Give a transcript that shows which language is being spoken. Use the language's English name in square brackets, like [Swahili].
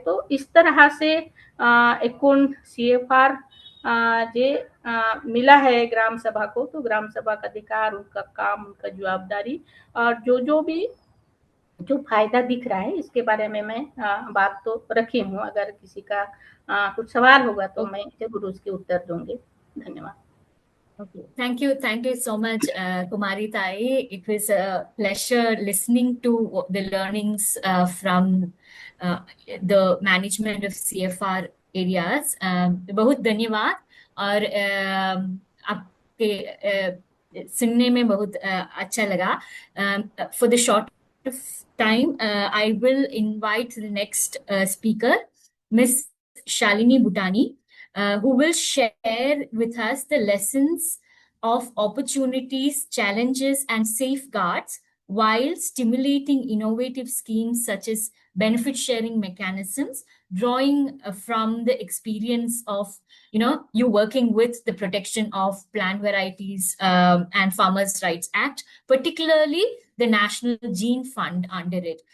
[Hindi] तो इस तरह से एकूण CFR जे मिला है ग्राम सभा को, तो ग्राम सभा का अधिकार, उनका काम, उनका जवाबदारी और जो भी जो फायदा दिख रहा है इसके बारे में मैं बात तो रखी हूँ। अगर किसी का कुछ सवाल होगा तो मैं जरूर उसके उत्तर दूंगी। धन्यवाद। [English] Okay, thank you so much, Kumari Tai. It was a pleasure listening to the learnings from the management of CFR areas. [Hindi] बहुत धन्यवाद और आपके सुनने में बहुत अच्छा लगा. [English] For the short time, I will invite the next speaker, Miss Shalini Bhutani. Who will share with us the lessons of opportunities, challenges, and safeguards while stimulating innovative schemes such as benefit sharing mechanisms, drawing from the experience of you working with the Protection of Plant Varieties and Farmers' Rights Act, particularly the National Gene Fund under it.